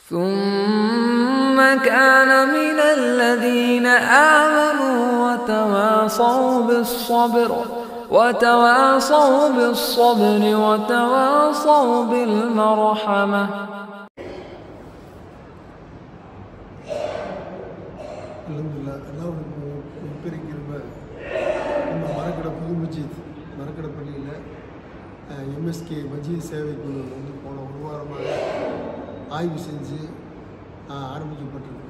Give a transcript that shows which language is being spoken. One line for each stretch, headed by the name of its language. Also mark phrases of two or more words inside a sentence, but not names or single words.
Arabic: ثم كان من الذين آمنوا وتواصوا بالصبر وتواصوا بالمرحمة. الحمد لله.
Tamil: அல்லாஹ் பெருக்கிருப்ப நம்ம மரக்கடை புது மஜீத் மரக்கடை பள்ளியில் எம்எஸ்கே மஜீத் சேவை குழு வந்து போன ஒரு வாரமாக ஆய்வு செஞ்சு ஆரம்பிக்கப்பட்டிருக்கு.